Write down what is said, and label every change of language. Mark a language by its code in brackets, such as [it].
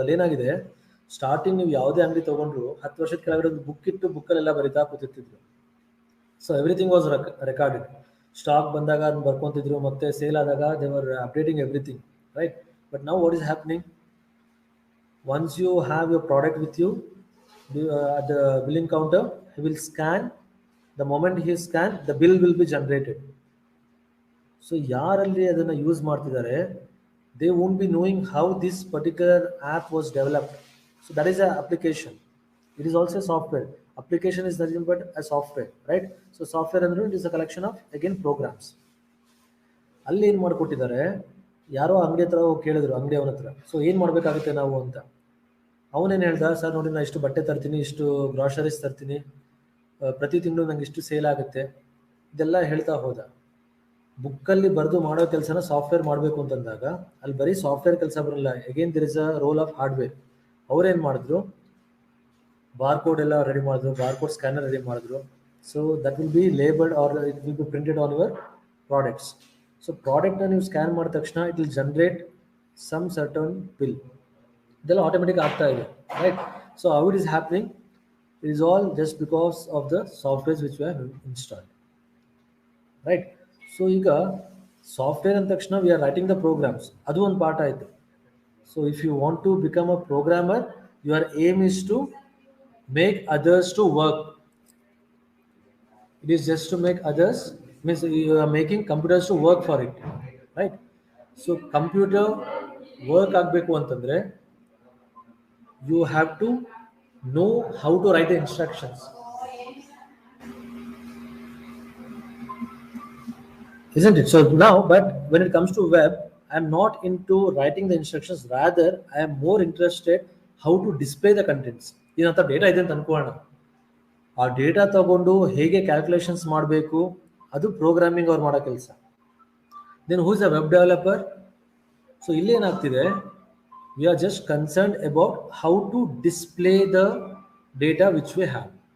[kn] ಅಲ್ಲೇನಾಗಿದೆ, starting ನೀವು ಯಾವುದೇ ಅಂಗಡಿ ತೊಗೊಂಡ್ರು 10 ವರ್ಷದ ಕೆಳಗಡೆ ಒಂದು ಬುಕ್ ಇಟ್ಟು ಬುಕ್ಕಲ್ಲೆಲ್ಲ ಬರಿತಾ ಕೂತಿರ್ತಿದ್ರು. [en] So everything was recorded. [kn] Stock ಬಂದಾಗ ಅದನ್ನ ಬರ್ಕೊತಿದ್ರು, ಮತ್ತೆ ಸೇಲ್ ಆದಾಗ [en] They were updating everything. [kn] Right, [en] But now what is happening, once you have your product with you at the billing counter, he will scan. The moment he scan, the bill will be generated. [kn] So ಯಾರಲ್ಲಿ ಅದನ್ನು use ಮಾಡ್ತಿದ್ದಾರೆ, [en] they won't be knowing how this particular app was developed. So that is an application. It is also software. Application is nothing but a software, right? So software ಅಂದ್ರೆ it is a collection of again programs. [kn] ಅಲ್ಲಿ ಏನು ಮಾಡಿಕೊಟ್ಟಿದ್ದಾರೆ, ಯಾರೋ ಅಂಗಡಿ ಹತ್ರ ಹೋಗಿ ಕೇಳಿದ್ರು ಅಂಗಡಿ ಅವನ ಹತ್ರ, ಸೊ ಏನು ಮಾಡಬೇಕಾಗುತ್ತೆ ನಾವು ಅಂತ. ಅವನೇನು ಹೇಳ್ದ, ಸರ್ ನೋಡಿ ನಾನು ಇಷ್ಟು ಬಟ್ಟೆ ತರ್ತೀನಿ, ಇಷ್ಟು ಗ್ರಾಸರೀಸ್ ತರ್ತೀನಿ, ಪ್ರತಿ ತಿಂಗಳು ನಂಗೆ ಇಷ್ಟು ಸೇಲ್ ಆಗುತ್ತೆ, ಇದೆಲ್ಲ ಹೇಳ್ತಾ ಹೋದ. ಬುಕ್ಕಲ್ಲಿ ಬರೆದು ಮಾಡೋ ಕೆಲಸನ ಸಾಫ್ಟ್ವೇರ್ ಮಾಡಬೇಕು ಅಂತಂದಾಗ ಅಲ್ಲಿ ಬರೀ ಸಾಫ್ಟ್ವೇರ್ ಕೆಲಸ ಬರಲ್ಲ, [en] Again there is a role of hardware. [kn] ಅವ್ರೇನು ಮಾಡಿದ್ರು, ಬಾರ್ಕೋಡ್ ಎಲ್ಲ ರೆಡಿ ಮಾಡಿದ್ರು, ಬಾರ್ಕೋಡ್ ಸ್ಕ್ಯಾನರ್ ರೆಡಿ ಮಾಡಿದ್ರು. [en] So that will be labelled or it will be printed on your products. [kn] So ಪ್ರಾಡಕ್ಟ್ನ ನೀವು ಸ್ಕ್ಯಾನ್ ಮಾಡಿದ ತಕ್ಷಣ [en] It will generate some certain bill. [kn] ಇದೆಲ್ಲ ಆಟೋಮೆಟಿಕ್ ಆಗ್ತಾ ಇದೆ, [en] Right? So how it is happening? It is all just because of the softwares which we have installed, right? [kn] So ಈಗ software ಅಂದ ತಕ್ಷಣ [en] we are writing the programs, [kn] ಅದು ಒಂದು part ಆಯಿತು. [en] So if you want to become a programmer, your aim is to make others to work. It is just to make others, means you are making computers to work for it, right? So computer work [kn] ಆಗಬೇಕು ಅಂತಂದ್ರೆ [en] you have to know how to write the instructions, isn't it? So now, but when it comes to web, I am not into writing the instructions, rather I am more interested how to display the contents. [kn] ಏನಂತ data ಇದೆ ಅಂತ ಅನ್ಕೋಣ, ಆ data ತಗೊಂಡು ಹೇಗೆ calculations ಮಾಡಬೇಕು, ಅದು programming ಅವ್ರು ಮಾಡೋ ಕೆಲಸ. [en] Then who is a web developer? [kn] So ಇಲ್ಲಿ ಏನಾಗ್ತಿದೆ, [en] We are just concerned about how to display the data which we have.